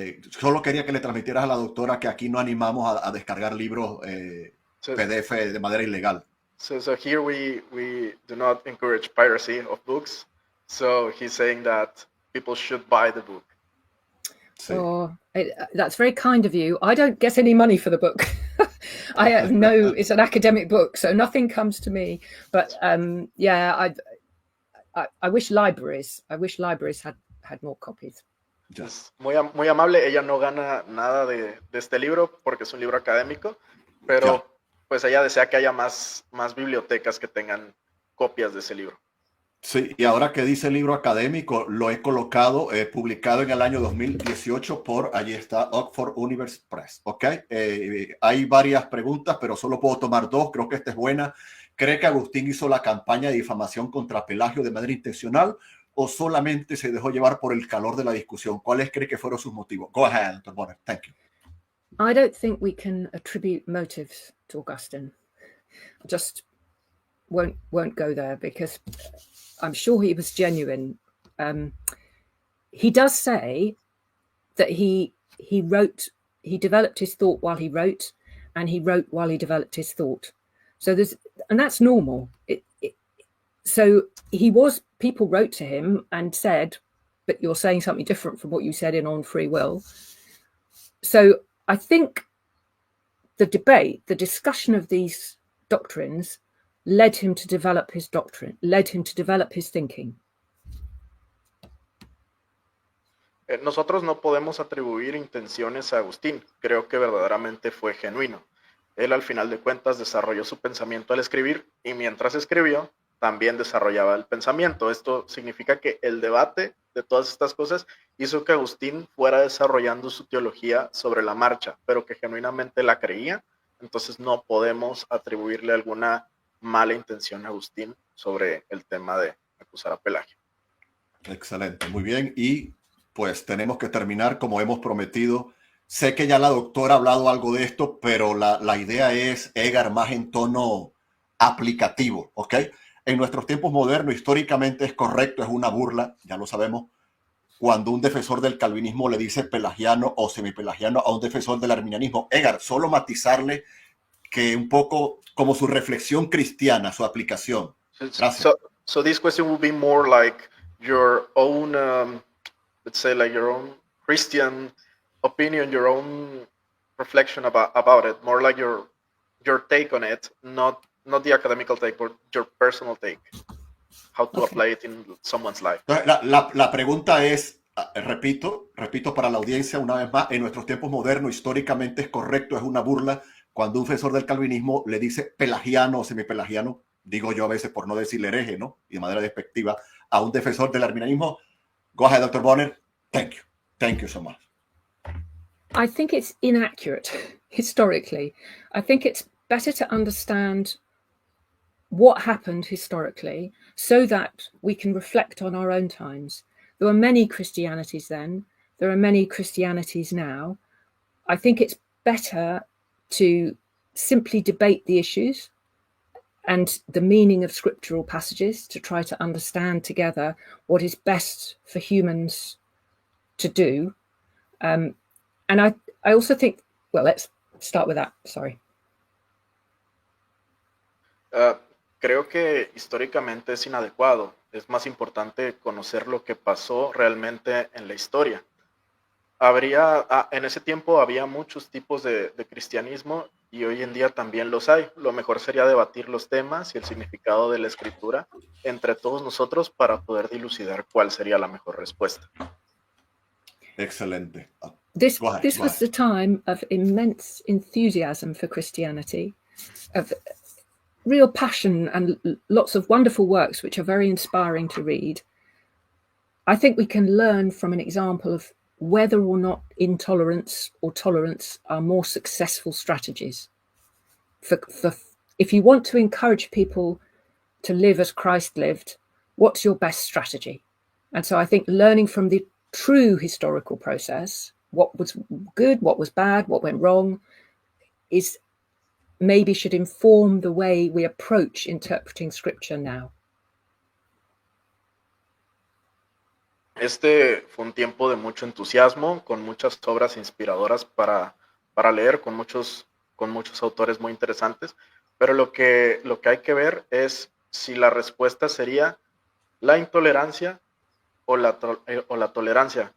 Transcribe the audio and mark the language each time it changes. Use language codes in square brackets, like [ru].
[es] Solo quería que le transmitieras a la doctora que aquí no animamos a descargar libros PDF de manera ilegal. [en] So here we do not encourage piracy of books. So he's saying that people should buy the book. [es] Sí. [en] Oh, that's very kind of you. I don't get any money for the book. I have it's an academic book, so nothing comes to me. But yeah, I wish libraries had more copies. Yes. [es] Muy amable. Ella no gana nada de este libro porque es un libro académico, pero pues ella desea que haya más bibliotecas que tengan copias de ese libro. Sí, y ahora que dice libro académico, lo he colocado, publicado en el año 2018 allí está, Oxford University Press, ¿ok? Hay varias preguntas, pero solo puedo tomar dos, creo que esta es buena. ¿Cree que Agustín hizo la campaña de difamación contra Pelagio de manera intencional o solamente se dejó llevar por el calor de la discusión? ¿Cuáles cree que fueron sus motivos? [en] Go ahead, Dr. Bonner. Thank you. I don't think we can attribute motives to Augustine. I just won't go there because I'm sure he was genuine. He does say that he developed his thought while he wrote, and he wrote while he developed his thought. So and that's normal. So people wrote to him and said, but you're saying something different from what you said in On Free Will. So I think the discussion of these doctrines led him to develop his doctrine, led him to develop his thinking. [es] Nosotros no podemos atribuir intenciones a Agustín. Creo que verdaderamente fue genuino. Él al final de cuentas desarrolló su pensamiento al escribir y mientras escribió también desarrollaba el pensamiento. Esto significa que el debate de todas estas cosas hizo que Agustín fuera desarrollando su teología sobre la marcha, pero que genuinamente la creía. Entonces no podemos atribuirle alguna mala intención a Agustín sobre el tema de acusar a Pelagio. Excelente, muy bien. Y pues tenemos que terminar como hemos prometido. Sé que ya la doctora ha hablado algo de esto, pero la idea es, Edgar, más en tono aplicativo, ¿ok? En nuestros tiempos modernos, históricamente es correcto, es una burla, ya lo sabemos, cuando un defensor del calvinismo le dice pelagiano o semipelagiano a un defensor del arminianismo. Edgar, solo matizarle que un poco como su reflexión cristiana, su aplicación. Gracias. [en] So this question will be more like your own, let's say, like your own Christian opinion, your own reflection about it, more like your take on it, not the academical take, but your personal take, how to apply it in someone's life. [es] La pregunta es, repito para la audiencia una vez más, en nuestros tiempos modernos, históricamente es correcto, es una burla cuando un defensor del calvinismo le dice pelagiano o semipelagiano, digo yo a veces por no decir hereje, ¿no? Y de manera despectiva, a un defensor del arminianismo. [en] Go ahead, Dr. Bonner. Thank you. Thank you so much. I think it's inaccurate historically. I think it's better to understand what happened historically so that we can reflect on our own times. There were many Christianities then. There are many Christianities now. I think it's better to simply debate the issues and the meaning of scriptural passages to try to understand together what is best for humans to do. And I also think, well, let's start with that. Sorry. [es] Creo que históricamente es inadecuado. Es más importante conocer lo que pasó realmente en la historia. En ese tiempo había muchos tipos de cristianismo y hoy en día también los hay. Lo mejor sería debatir los temas y el significado de la escritura entre todos nosotros para poder dilucidar cuál sería la mejor respuesta. Excelente. [en] This was the time of immense enthusiasm for Christianity, of real passion and lots of wonderful works which are very inspiring to read. I think we can learn from an example of whether or not intolerance or tolerance are more successful strategies. If you want to encourage people to live as Christ lived, what's your best strategy? And so I think learning from the true historical process, what was good, what was bad, what went wrong, is maybe should inform the way we approach interpreting scripture now. [es] Este fue un tiempo de mucho entusiasmo, con muchas obras inspiradoras para leer, con muchos autores muy interesantes, pero lo que hay que ver es si la respuesta sería la intolerancia o la tolerancia.